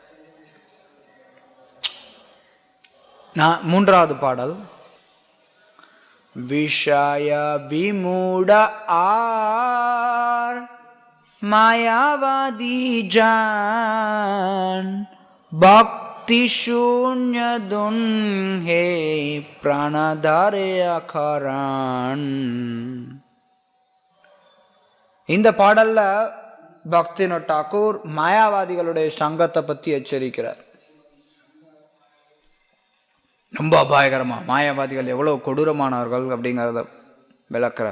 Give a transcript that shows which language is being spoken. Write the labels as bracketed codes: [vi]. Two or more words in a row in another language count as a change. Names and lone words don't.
[ta] மூன்றாவது பாடல், [bn] বিষয় বিমূঢ় আর মায়াবাদী জন ভক্তি শূন্য দুঁ হে প্রাণধারে অখরান. [ta] இந்த பாடல்ல பக்திவினோத் தாக்கூர் மாயாவாதிகளுடைய சங்கத்தை பத்தி எச்சரிக்கிறார். ரொம்ப அபாயகரமா, மாயாவாதிகள் எவ்வளவு கொடூரமானவர்கள் அப்படிங்கிறத விளக்குறார்.